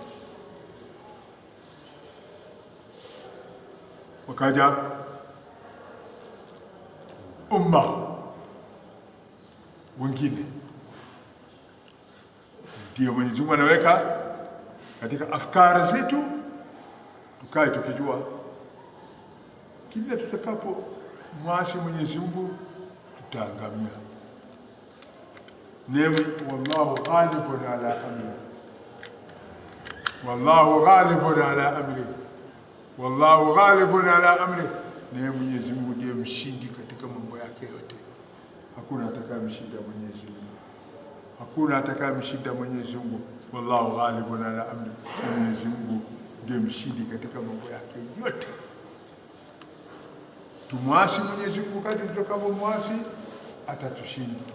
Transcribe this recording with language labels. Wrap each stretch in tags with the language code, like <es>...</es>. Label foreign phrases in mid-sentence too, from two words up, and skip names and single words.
<sw>Wakaja umma wengine, ndio Mwenyezi Mungu anaweka katika afkari zetu, tukae tukijua kila tutakapo mwasi Mwenyezi Mungu tutaangamia.</sw> <ar>Nemi والله غالب على أمره، والله غالب على أمره، والله غالب على أمره.</ar> <sw>Naye Mwenyezi Mungu ndiye mshindi katika mambo yake yote. Hakuna atakayemshinda Mwenyezi Mungu, hakuna atakayemshinda Mwenyezi Mungu.</sw> <ar>والله غالب على أمره,</ar> <sw>Mwenyezi Mungu ndiye mshindi katika mambo yake yote. Tumwasi Mwenyezi Mungu kadri tutakapomwasi atatushinda.</sw>